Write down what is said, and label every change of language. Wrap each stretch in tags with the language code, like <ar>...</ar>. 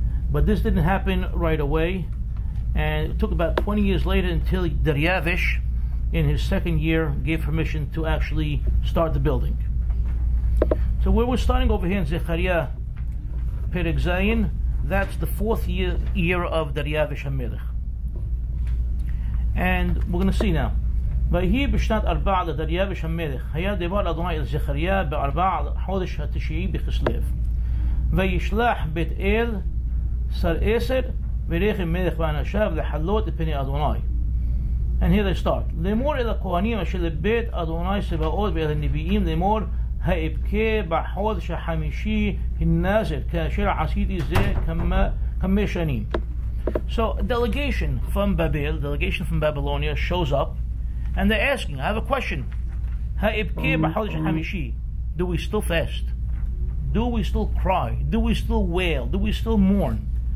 <en>But this didn't happen right away, and it took about 20 years later until Daryavish, in his second year, gave permission to actually start the building. So where we're starting over here in Zekharya Perek Zayin, that's the fourth year of Daryavish HaMelech. And we're going to see now.</en> <he>ויהי בשנת 4 לדריווש המלך, היה דבר אדוני אל זכריה ב4 חודש התשיעי בכסלו. וישלח בית אל שר 10 ורחם מלך ואנשיו לחלות את פני אדוני.</he> <en>And here they start.</en> <he>לאמור אל הכהנים אשר לבית אדוני צבאות ואל הנביאים לאמור האבכה בחודש החמישי הנזר כאשר עשיתי זה כמה שנים.</he> <en>So a delegation from Babylonia shows up, and they're asking, I have a question. Do we still fast? Do we still cry? Do we still wail? Do we still mourn?</en>